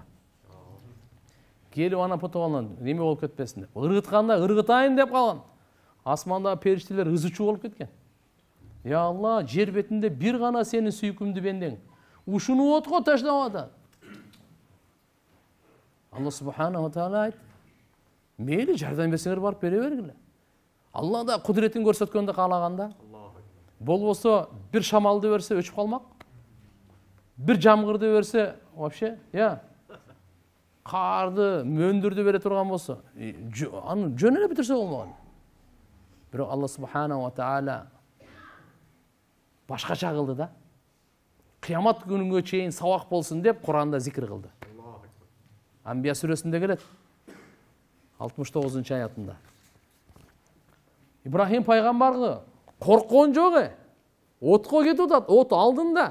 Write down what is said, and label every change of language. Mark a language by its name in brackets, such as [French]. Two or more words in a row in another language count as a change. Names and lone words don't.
[Kyrgyz] Келип ана путу колунан неме болуп кетпесин деп. Ыргытканда ыргытайын деп калган. Асманда периштелер ызычуу болуп кеткен. Я Алла, жер бетинде бир гана сенин сүйкүмдүү бендең. Ушуну отко таштап атат. [Arabic] الله سبحانه وتعالى [Kyrgyz] айт. Мейли жардам берсеңер барып бере бергиле. Алла да кудретин көрсөткөндө каалаганда. Болбосо бир шамалды берсе өчүп калмак. Бир жамгырды берсе, вообще, карды, мөндүрдү бере турган болсо, аны жөн эле битирсе болмогон. Бирок [Arabic] الله سبحانه وتعالى [Kyrgyz] башкача кылды да. Кыямат күнүнгө чейин сабак болсун деп Куранда зикир кылды. Анбия сүрөсүндө келет. 69-аятында. Ибрахим пайгамбарга корккон жок Отко кетип атат, от алдында.